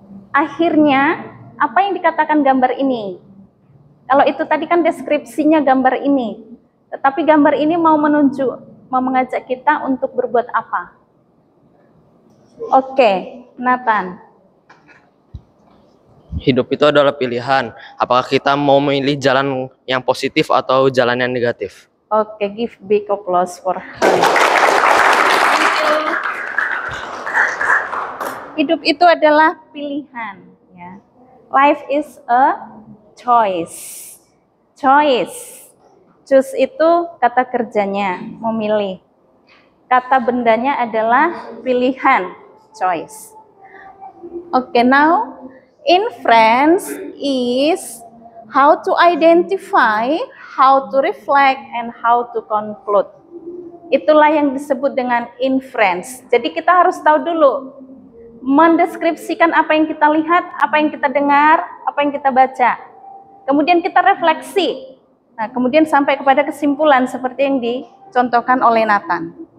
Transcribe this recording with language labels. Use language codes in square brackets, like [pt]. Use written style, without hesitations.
[id] Akhirnya, apa yang dikatakan gambar ini? Kalau itu tadi kan deskripsinya gambar ini, tetapi gambar ini mau mengajak kita untuk berbuat apa? Oke, Nathan. Hidup itu adalah pilihan. Apakah kita mau memilih jalan yang positif atau jalan yang negatif? [en] Oke, give big applause for her. [id] Hidup itu adalah pilihan. Ya. [en] Life is a choice. Choice. [id] Choose itu kata kerjanya, memilih. Kata bendanya adalah pilihan, choice. [en] Okay, now inference is how to identify, how to reflect, and how to conclude. [id] Itulah yang disebut dengan inference. Jadi kita harus tahu dulu, mendeskripsikan apa yang kita lihat, apa yang kita dengar, apa yang kita baca. Kemudian kita refleksi. Nah, kemudian sampai kepada kesimpulan seperti yang dicontohkan oleh Nathan.